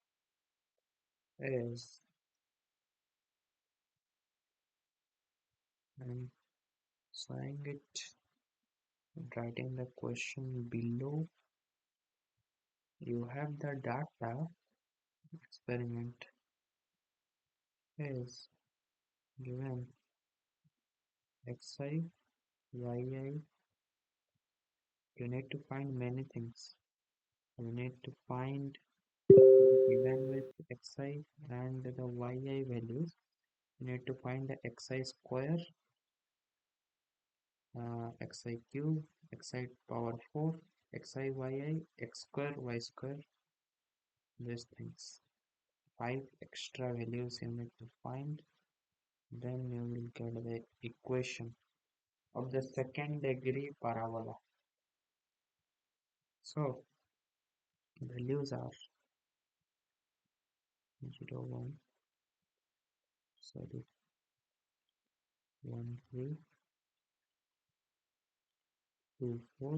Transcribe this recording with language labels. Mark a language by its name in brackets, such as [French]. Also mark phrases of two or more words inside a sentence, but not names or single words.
[English] is, I'm saying it, writing the question below. You have the data. Experiment is given xi, yi. You need to find many things. You need to find given with xi and the yi values. You need to find the xi square, xi cube, xi power 4, xi yi, x square, y square, these things. 5 extra values you need to find. Then you will get the equation of the second degree parabola. So values are 0, 1, sorry, 1, 3, 2, 4.